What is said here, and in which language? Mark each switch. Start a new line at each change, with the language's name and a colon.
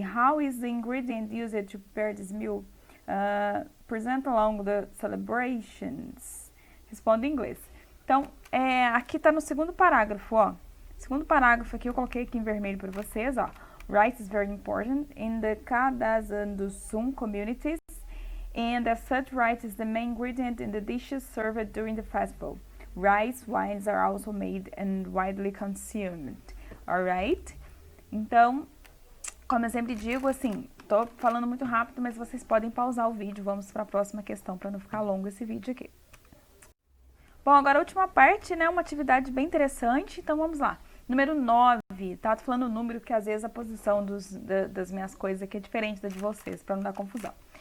English: How is the ingredient used to prepare this meal present along the celebrations?
Portuguese: Responda em inglês. Então, aqui está no segundo parágrafo, ó. Segundo parágrafo aqui, eu coloquei aqui em vermelho para vocês, ó.
English: Rice is very important in the Kadazan do Sul communities, and as such, rice is the main ingredient in the dishes served during the festival. Rice wines are also made and widely consumed. Alright?
Portuguese: Então, como eu sempre digo, assim, tô falando muito rápido, mas vocês podem pausar o vídeo. Vamos para a próxima questão para não ficar longo esse vídeo aqui. Bom, agora a última parte, né? Uma atividade bem interessante. Então, vamos lá. Número 9, tá? Tô falando o número que às vezes a posição das minhas coisas aqui é diferente da de vocês, para não dar confusão.